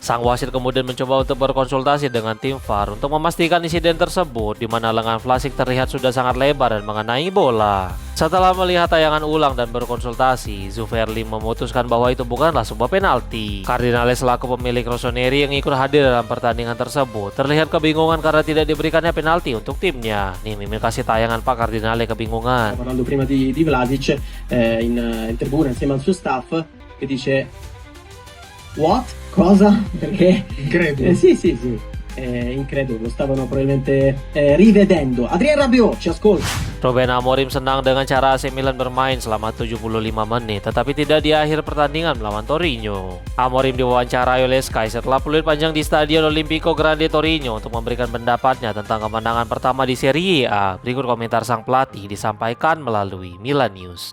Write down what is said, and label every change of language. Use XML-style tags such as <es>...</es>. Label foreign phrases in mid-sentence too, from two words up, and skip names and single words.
<id>Sang wasit kemudian mencoba untuk berkonsultasi dengan tim VAR untuk memastikan insiden tersebut, di mana lengan Vlasic terlihat sudah sangat lebar dan mengenai bola. Setelah melihat tayangan ulang dan berkonsultasi, Zuverli memutuskan bahwa itu bukanlah sebuah penalti. Cardinale selaku pemilik Rossoneri yang ikut hadir dalam pertandingan tersebut terlihat kebingungan karena tidak diberikannya penalti untuk timnya. Nih, Mimin kasih tayangan Pak Cardinale kebingungan.</id> <it>Parlando prima di Vlasic in tribuna insieme al suo staff che dice what? Cosa? Perché? Incredulo. Sì. Incredulo, lo stavano probabilmente rivedendo. Adrien Rabiot ci ascolta.</it> <id>Ruben Amorim senang dengan cara AC Milan bermain selama 75 menit, tetapi tidak di akhir pertandingan melawan Torino. Amorim diwawancarai oleh Sky setelah peluit panjang di Stadion Olimpico Grande Torino untuk memberikan pendapatnya tentang kemenangan pertama di Serie A. Berikut komentar sang pelatih disampaikan melalui Milan News.</id>